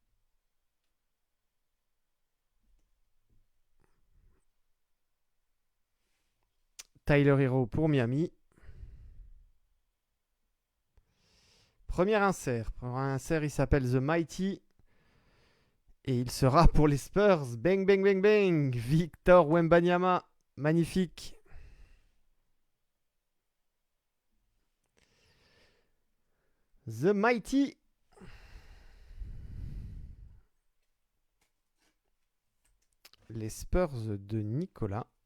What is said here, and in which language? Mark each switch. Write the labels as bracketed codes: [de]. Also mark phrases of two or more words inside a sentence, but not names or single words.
[fr] Tyler Hero pour Miami. Premier insert, il s'appelle The Mighty. Et il sera pour les Spurs. Bang, bang, bang, bang. Victor Wembanyama. Magnifique. The Mighty. Les Spurs de Nicolas.